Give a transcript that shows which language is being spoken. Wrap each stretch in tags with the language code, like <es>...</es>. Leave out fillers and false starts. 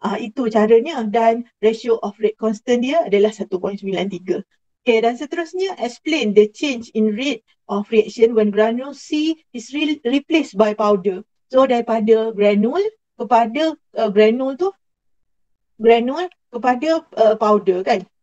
<ms>Itu caranya, dan</ms> <en>ratio of rate constant</en> <ms>dia adalah 1.93.</ms> <en>Okay,</en> <ms>dan seterusnya</ms> <en>explain the change in rate of reaction when granule C is replaced by powder.</en> <ms>So daripada granule kepada granule kepada powder kan.</ms>